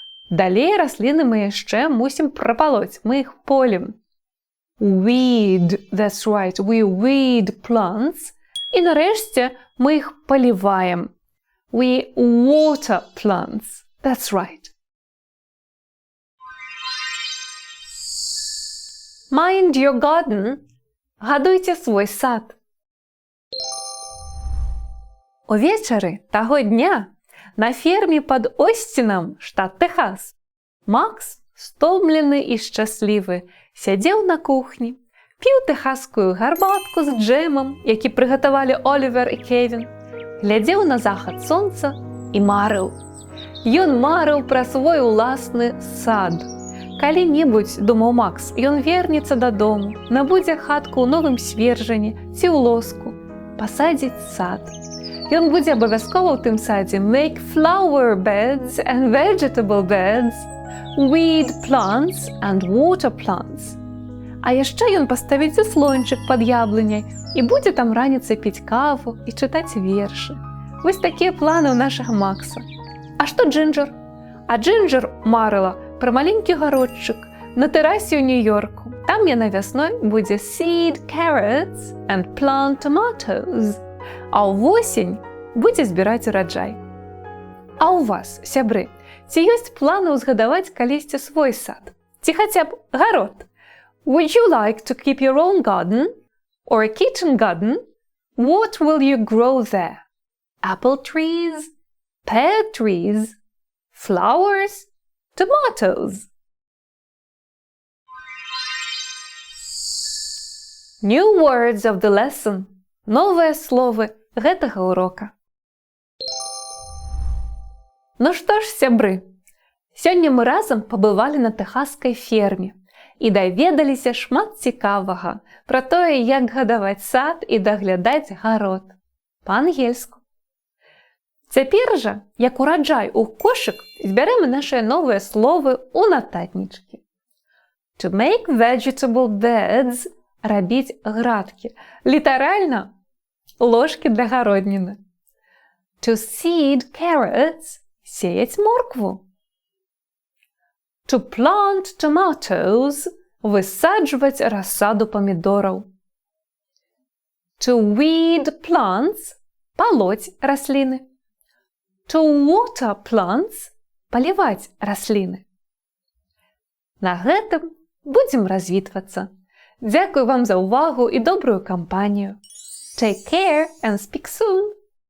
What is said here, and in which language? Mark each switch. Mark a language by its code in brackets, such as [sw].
[be] Далей расліны мы яшчэ мусім прапалоць, мы іх полім. [en] Weed, that's right, we weed plants. [be] І нарэшце мы іх паліваем. [en] We water plants, that's right. Mind your garden. [be] Гадуйце свой сад. Увечары таго дня на ферме пад Остінам, штат Тэхас, Макс, стомлены і шчаслівы, сядзеў на кухні, піў тэхаскую гарбатку з джэмам, які прыгатавалі Олівер і Кевін, глядзеў на захад сонца і марыў. Ён марыў пра свой уласны сад. Калі-небудзь, думаў Макс, ён вернецца дадому, набудзе хатку ў новым свержані ці ў лоску, пасадзіць сад. Ён будзе абавязкова ў тым садзе [en] make flower beds and vegetable beds, weed plants and water plants. [be] А яшчэ ён паставіць заслончык пад яблыняй і будзе там раніцай піць каву і чытаць вершы. Вось такія планы ў нашага Макса. А што Джинджер? А Джинджер марыла пра маленькі гародчык на тэрасе ў Нью-Йорку. Там яна вясной будзе [en] seed carrots and plant tomatoes. [be] А ўвосень будзе збіраць ураджай. А ў вас, сябры, ці ёсць планы ўзгадаваць калісьці свой сад? Ці хаця б гарод? [en] Would you like to keep your own garden? Or a kitchen garden? What will you grow there? apple trees, pear trees, flowers, tomatoes. New words of the lesson. [be] Новые словы гэтага урока. Ну што ж, сябры, сёння мы разам пабывалі на тэхаскай ферме і даведаліся шмат цікавага пра тое, як гадаваць сад і даглядаць гарод па-ангельску. Цяпер жа, як ураджай у кошык, збярэм нашыя новыя словы ў нататнічкі. [en] To make vegetable beds – [be] рабіць градкі. Літаральна – ложкі для гародніны. [en] To seed carrots – [be] сеять моркву. [en] To plant tomatoes – [be] высаджваць рассаду памідораў. [en] To weed plants – [be] палоць расліны. [en] To water plants – [be] паліваць расліны. На гэтым будзем развітвацца. Дзякуй вам за ўвагу і добрую кампанію. [en] Take care and speak soon!